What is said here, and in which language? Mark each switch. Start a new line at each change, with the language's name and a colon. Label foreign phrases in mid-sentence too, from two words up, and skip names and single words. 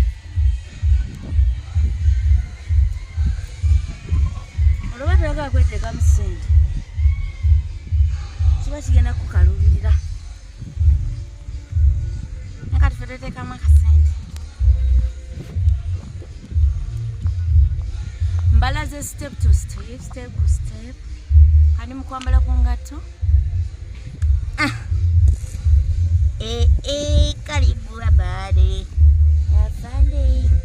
Ganda: Olwoba toyagala kweteekamu ssente kiba kigenda kukalubirira. Nakati ffe tweteekamu akasente. Mbala ze
English: step to step, step to step.
Ganda: Kani mukwambala ku ngatto.
Swahili: Karibu habari. Asante.